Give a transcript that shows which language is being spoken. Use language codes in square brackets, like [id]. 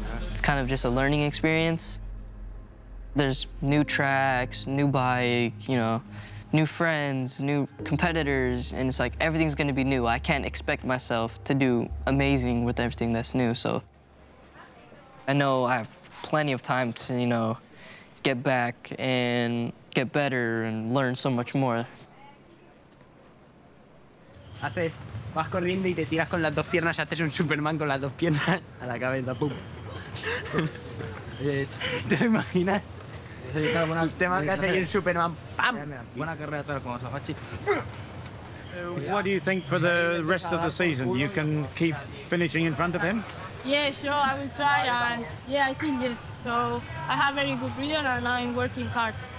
[en] It's kind of just a learning experience. There's new tracks, new bike, you know, new friends, new competitors, and it's like everything's gonna be new. I can't expect myself to do amazing with everything that's new, so I know I have plenty of time to, you know, get back and get better and learn so much more. [es] Vas corriendo y te tiras con las dos piernas, haces un Superman con las dos piernas a la cabeza, pum. ¿Te lo imaginas? Te marcas ahí un Superman, ¡pam! Buena carrera tal como Safachi. [en] What do you think for the rest of the season? You can keep finishing in front of him? Yeah, sure, I will try, and yeah, I think yes. So I have very good vision, and I'm working hard.